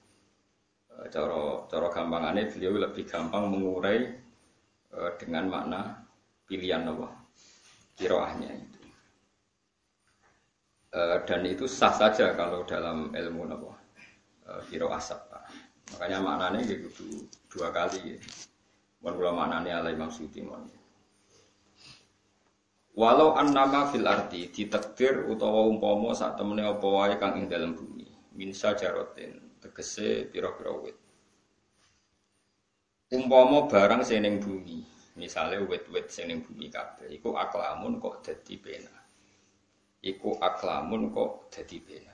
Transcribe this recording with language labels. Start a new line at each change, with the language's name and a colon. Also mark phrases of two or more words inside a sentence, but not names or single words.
Indonesian: Cara gampangannya beliau lebih gampang mengurai dengan makna pilihan qiraahnya itu. Dan itu sah saja kalau dalam ilmu qiraah sab'ah. Makanya maknanya gitu dua kali.
Javanese: Mun kula maknane ala Imam Suyuti mon.
Arabic: ولو أنما في الأرض
Javanese: ditakdir utawa umpama sak temene apa wae kang ing dalem bumi.
Arabic: من شجرة
Javanese: tegese pira-pira wit. Umpama barang sing ning bumi, misale wit-wit sing ning bumi kabeh iku aklamun kok dadi pena. Iku aklamun kok dadi pena.